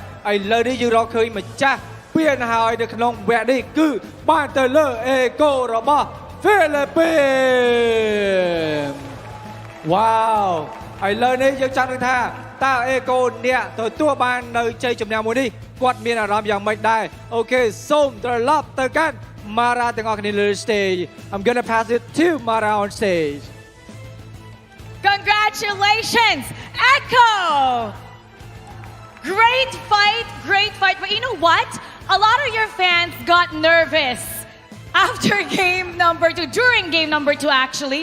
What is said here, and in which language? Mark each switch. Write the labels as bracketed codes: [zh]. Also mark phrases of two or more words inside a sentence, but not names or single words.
[km] ឥឡូវនេះយើងរកឃើញម្ចាស់ពានហើយនៅក្នុងវគ្គនេះគឺបានទៅលើអេកូរបស់ហ្វីលីពីនវ៉ាវឥឡូវនេះយើងចាំនឹងថាតើអេកូអ្នកទទួលបាននៅជ័យជំនះមួយនេះគាត់មានអារម្មណ៍យ៉ាងម៉េចដែរអូខេសូមត្រឡប់ទៅកាន់ Mara ទាំងអស់គ្នាលើ stage [en] I'm gonna pass it to Mara on stage Congratulations, Echo! Great fight. But you know what? A lot of your fans got nervous after game number 2, during game number 2 actually.